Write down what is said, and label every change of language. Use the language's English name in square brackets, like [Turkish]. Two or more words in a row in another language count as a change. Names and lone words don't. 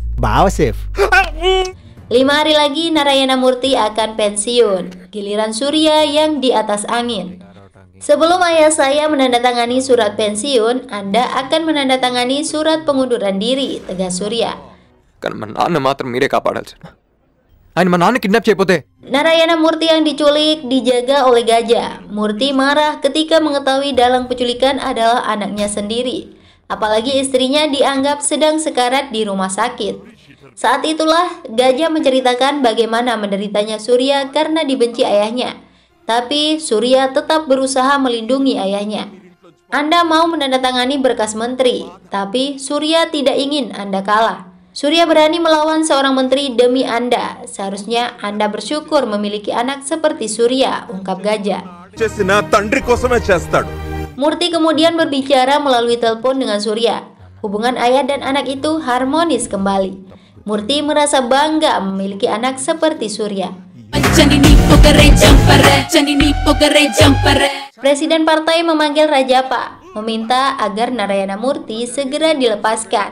[Indonesian] 5 hari lagi Narayana Murti akan pensiun. Giliran Surya yang di atas angin. Sebelum ayah saya menandatangani surat pensiun, Anda akan menandatangani surat pengunduran diri, tegas Surya. [Telugu] కాన్ మా నాన్న మాత్రం మేరే కాపాడాలు సర్. ఆయన మా నాన్న కిడ్నాప్ చేయకపోతే [Indonesian] Narayana Murti yang diculik dijaga oleh Gajah. Murti marah ketika mengetahui dalang penculikan adalah anaknya sendiri. Apalagi istrinya dianggap sedang sekarat di rumah sakit. Saat itulah Gajah menceritakan bagaimana menderitanya Surya karena dibenci ayahnya. Tapi Surya tetap berusaha melindungi ayahnya. Anda mau menandatangani berkas menteri, tapi Surya tidak ingin Anda kalah. Surya berani melawan seorang menteri demi Anda. Seharusnya Anda bersyukur memiliki anak seperti Surya, ungkap Gajah. [Telugu] చేసిన తండ్రి కోసమే చేస్తాడు. [Indonesian] Murti kemudian berbicara melalui telepon dengan Surya. Hubungan ayah dan anak itu harmonis kembali. Murti merasa bangga memiliki anak seperti Surya. Presiden partai memanggil Rajapa, meminta agar Narayana Murti segera dilepaskan.